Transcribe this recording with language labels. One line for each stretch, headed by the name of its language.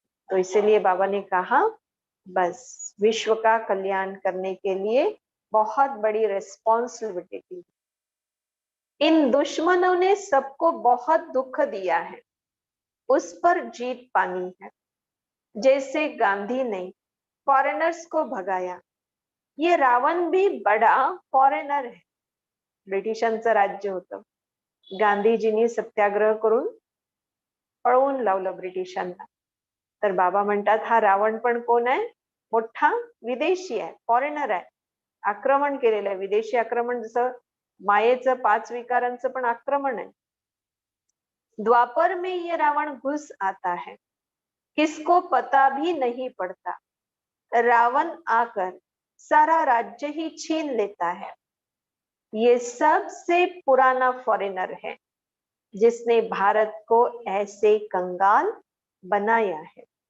Hindi: तो इसीलिए बाबा ने कहा बस विश्व का कल्याण करने के लिए बहुत बड़ी रिस्पॉन्सिबिलिटी थी। इन दुश्मनों ने सबको बहुत दुख दिया है, उस पर जीत पानी है। जैसे गांधी ने फॉरेनर्स को भगाया, ये रावण भी बड़ा फॉरेनर है।
Marathi: ब्रिटिशांचं राज्य होतं, गांधीजींनी सत्याग्रह करून पळवून लावलं ब्रिटिशांना। तर बाबा म्हणतात हा रावण पण कोण आहे? मोठा विदेशी आहे, फॉरेनर आहे, आक्रमण केलेलं आहे। विदेशी आक्रमण जसं मायेचं 5 विकारांचं पण आक्रमण आहे।
Hindi: द्वापर में ये रावण घुस आता है, किसको पता भी नहीं पड़ता। रावण आकर सारा राज्य ही छीन लेता है। ये सबसे पुराना फॉरेनर है जिसने भारत को ऐसे कंगाल बनाया है।